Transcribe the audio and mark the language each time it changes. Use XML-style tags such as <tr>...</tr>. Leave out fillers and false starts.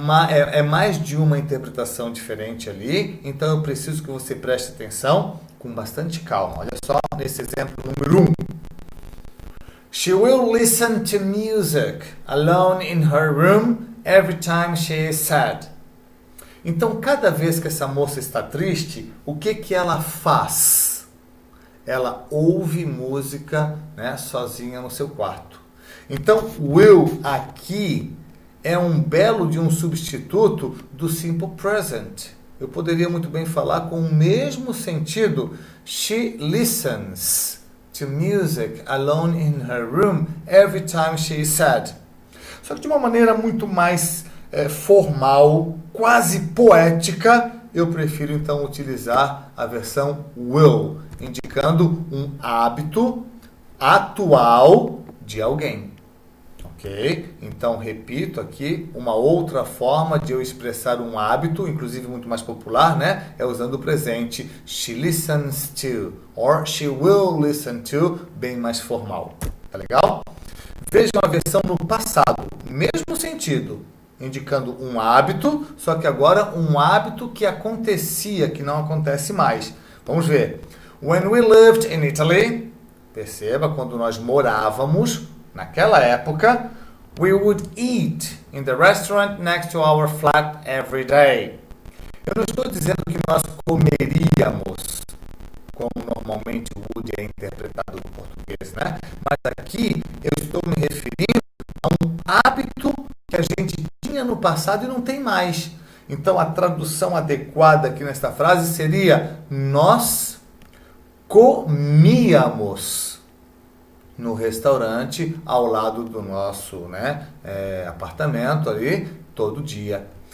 <pt>É mais de uma interpretação diferente ali, então eu preciso que você preste atenção com bastante calma. Olha só nesse exemplo número 1.</pt> <en>She will listen to music alone in her room every time she is sad.</en> <pt>Então, cada vez que essa moça está triste, o que ela faz? Ela ouve música, né, sozinha no seu quarto. Então, will aqui é um belo de um substituto do simple present. Eu poderia muito bem falar com o mesmo sentido.</pt> <en>She listens to music alone in her room every time she is sad.</en> <pt>Só que de uma maneira muito mais formal, quase poética, eu prefiro então utilizar a versão will, indicando um hábito atual de alguém. Ok? Então, repito aqui, uma outra forma de eu expressar um hábito, inclusive muito mais popular, né? É usando o presente.</pt> <en>She listens to, or she will listen to,</en> <pt>bem mais formal. Tá legal? Vejam a versão no passado, mesmo sentido. indicando um hábito, só que agora um hábito que acontecia, que não acontece mais. Vamos ver.</pt> <en>When we lived in Italy,</en> <pt>perceba, quando nós morávamos, naquela época,</pt> <en>we would eat in the restaurant next to our flat every day.</en> <pt>Eu não estou dizendo que nós comeríamos, como normalmente o would é interpretado no português, né? Mas aqui eu estou me referindo a um hábito que a gente tinha no passado e não tem mais. Então a tradução adequada aqui nesta frase seria: nós comíamos no restaurante ao lado do nosso apartamento ali todo dia.</pt>